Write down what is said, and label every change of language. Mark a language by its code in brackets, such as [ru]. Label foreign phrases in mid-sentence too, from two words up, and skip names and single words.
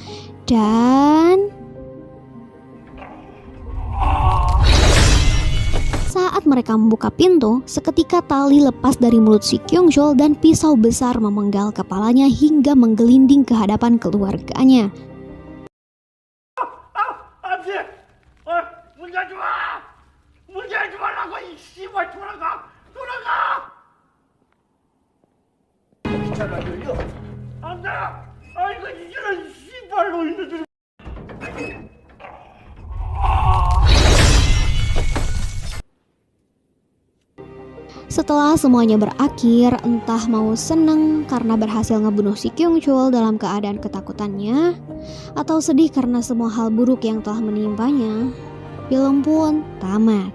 [id] Dan saat mereka membuka pintu, seketika tali lepas dari mulut si Kyung Chul dan pisau besar memenggal kepalanya hingga menggelinding ke hadapan keluarganya. [ko] 안돼! 문 열지 마! 문 열지 말라고 이 씨발 돌아가! 돌아가! 잘 안 열려? 안돼! 아이고 이런 씨발 놈들! [id] Setelah semuanya berakhir, entah mau seneng karena berhasil ngebunuh si Kyung Chul dalam keadaan ketakutannya, atau sedih karena semua hal buruk yang telah menimpanya, film pun tamat.